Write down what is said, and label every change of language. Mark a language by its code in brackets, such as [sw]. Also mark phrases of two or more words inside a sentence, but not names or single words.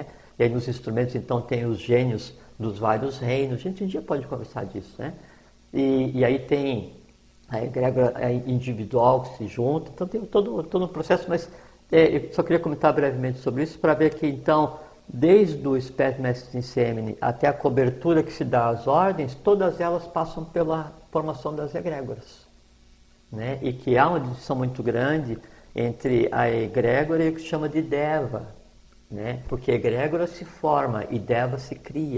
[pt] E aí nos instrumentos, então, tem os gênios dos vários reinos. A gente um dia pode conversar disso, né? E aí tem a egrégora individual que se junta, então tem todo um processo, mas eu só queria comentar brevemente sobre isso, para ver que, então, desde o [la] spes messis in semine [pt] até a cobertura que se dá às ordens, todas elas passam pela formação das egrégoras, né? E que há uma distinção muito grande entre a egrégora e o que se chama de deva, né? Porque a egrégora se forma e deva se cria.